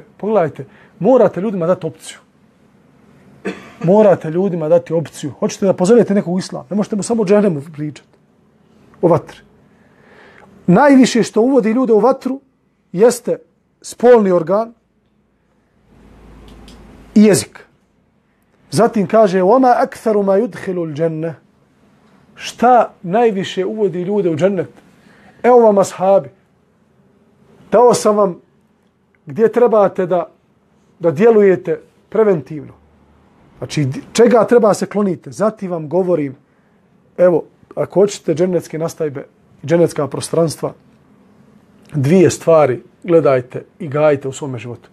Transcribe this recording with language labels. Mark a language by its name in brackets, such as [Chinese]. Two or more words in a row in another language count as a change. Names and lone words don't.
[Bosnian] Pogledajte, morate ljudima dati opciju. Morate ljudima dati opciju. Hoćete da pozovete nekog u islam. Ne možete mu samo o džehennemu pričati. O vatri. Najviše što uvodi ljude u vatru jeste spolni organ i jezik. Zatim kaže [Arabic] وَمَا أَكْثَرُ مَا يُدْخِلُ الْجَنَّةِ. [Bosnian] Šta najviše uvodi ljude u džennet? Evo vam ashabi. Dao sam vam gdje trebate da djelujete preventivno. Znači, čega treba se klonite? Zatim vam govorim, evo, ako hoćete džennetske nastajbe, džennetska prostranstva, dvije stvari gledajte i gajite u svome životu.